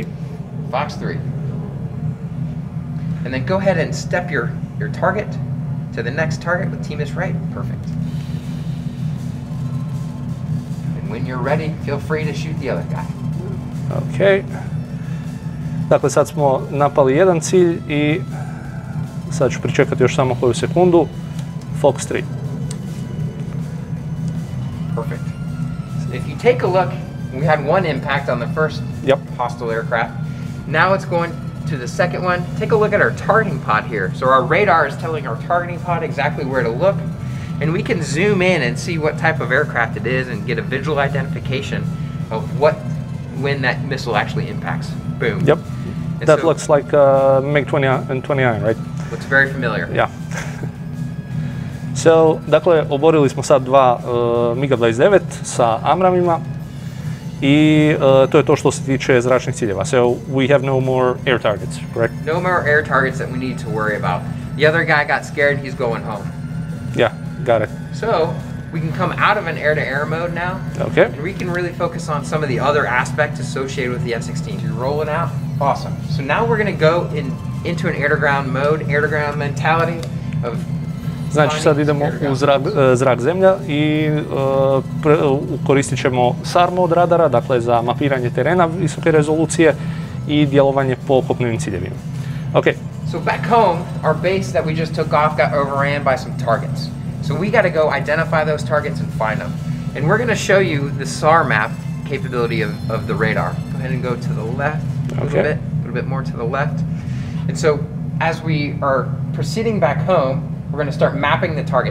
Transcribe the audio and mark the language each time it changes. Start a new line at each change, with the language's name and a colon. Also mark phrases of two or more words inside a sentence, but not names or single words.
English: Fox 3. And then go ahead and step your target to the next target with TMIS right. Perfect. And when you're ready, feel free to shoot the other guy. Okay.
Croatian: Dakle, sad smo napali jedan cilj i sad ću pričekati još samo koju sekundu.
English: Fox 3. Perfect. If you take a look, we had one impact on the first hostile aircraft. Now it's going to the second one. Take a look at our targeting pod here. So our radar is telling our targeting pod exactly where to look, and we can zoom in and see what type of aircraft it is and get a visual identification of when that missile actually impacts. Boom. Yep. And That so, looks like MiG-29, right? looks very familiar. Yeah. So,
Croatian: dakle, oborili smo sad dva MiG-29 sa Amramima i to je to što se tiče zračnih ciljeva.
English: So, we have no more air targets, correct? No more air targets that we need to worry about. The other guy got scared, he's going home. Yeah, got it. So, we can come out of an air-to-air mode now, Okay. and we can really focus on some of the other aspects associated with the F-16. You're rolling out, awesome. So now we're going to go into an air-to-ground mode, air-to-ground mentality of.
Croatian: Znači sad idemo u zrak-zemlja i koristit ćemo SAR mod radara, dakle za mapiranje terena visoke rezolucije i djelovanje po kopnenim ciljevima.
English: Okay. So back home, our base that we just took off got overran by some targets. So we got to go identify those targets and find them. And we're going to show you the SAR map capability of the radar. Go ahead and go to the left a little bit more to the left. And so as we are proceeding back home, we're going to start mapping the target.